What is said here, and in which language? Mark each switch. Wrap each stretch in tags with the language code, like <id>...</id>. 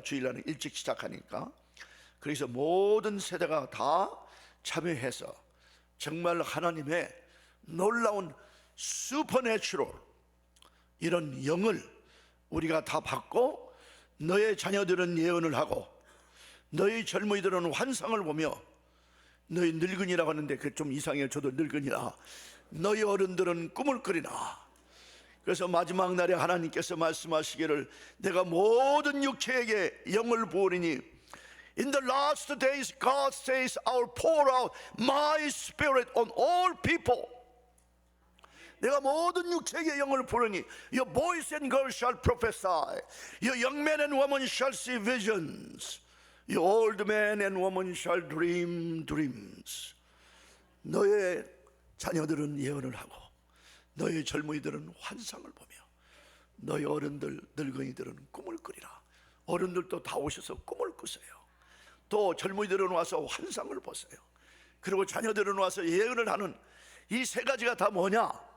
<ko>주일 날은 일찍 시작하니까. 그래서 모든 세대가 다 참여해서 정말 하나님의 놀라운 슈퍼내추럴 이런 영을 우리가 다 받고, 너의 자녀들은 예언을 하고, 너희 젊은이들은 환상을 보며, 너희 늙은이라고 하는데 그게 좀 이상해요. 저도 늙은이라. 너희 어른들은 꿈을 꾸리라. 그래서 마지막 날에 하나님께서 말씀하시기를, 내가 모든 육체에게 영을 부으리니</ko> <en>In the last days God says I will pour out my spirit on all people.</en> <ko>내가 모든 육체에게 영을 부르니</ko> <en>Your boys and girls shall prophesy, Your young men and women shall see visions, Your old men and women shall dream dreams.</en> <ko>너의 자녀들은 예언을 하고, 너의 젊은이들은 환상을 보며, 너희 어른들, 늙은이들은 꿈을 꾸리라. 어른들도 다 오셔서 꿈을 꾸세요. 또 젊은이들은 와서 환상을 보세요. 그리고 자녀들은 와서 예언을 하는 이 세 가지가 다 뭐냐?</ko>